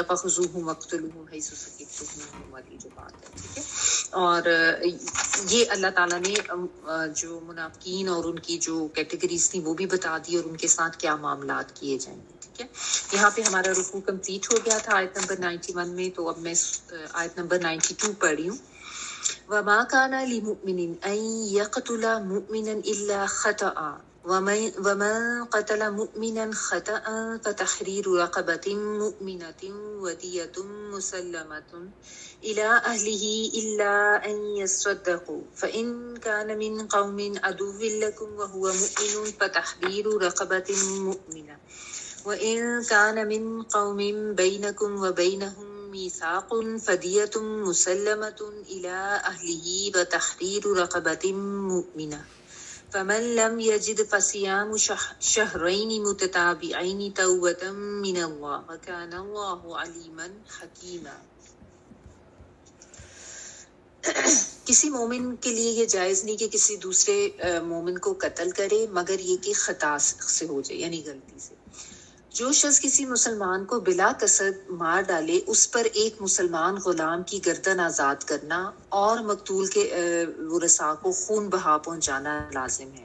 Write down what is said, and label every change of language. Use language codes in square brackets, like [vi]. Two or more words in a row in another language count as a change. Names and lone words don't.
[ar] فخذوهم واقتلوهم حيث ثقفتموهم [ur] والی جو بات ہے، ٹھیک ہے. اور یہ اللہ تعالیٰ نے جو منافقین اور ان کی جو کیٹیگریز تھیں وہ بھی بتا دیں اور ان کے ساتھ کیا معاملات کیے جائیں گے، ٹھیک ہے. یہاں پہ ہمارا رکوع کمپلیٹ ہو گیا تھا آیت نمبر 91 میں، تو اب میں آیت نمبر 92 پڑھ رہی ہوں. [ar] وما كان لمؤمن أن يقتل مؤمنا إلا خطأ ومن قتل مؤمنا خطأ فتحرير رقبة مؤمنة ودية مسلمة إلى أهله إلا أن يصدقوا فإن كان من قوم عدو لكم وهو مؤمن فتحرير رقبة مؤمنة وإن كان من قوم بينكم وبينهم ميثاق فدية مسلمة إلى أهله وتحرير رقبة مؤمنة فمن لم يجد فصيام شهرين متتابعين توبة من الله وكان الله عليما حكيما. [ur] کسی مومن کے لیے یہ جائز نہیں کہ کسی دوسرے مومن کو قتل کرے مگر یہ کہ خطا سے ہو جائے، یعنی غلطی سے. جو شخص کسی مسلمان کو بلا قصد مار ڈالے اس پر ایک مسلمان غلام کی گردن آزاد کرنا اور مقتول کے ورثا کو خون بہا پہنچانا لازم ہے.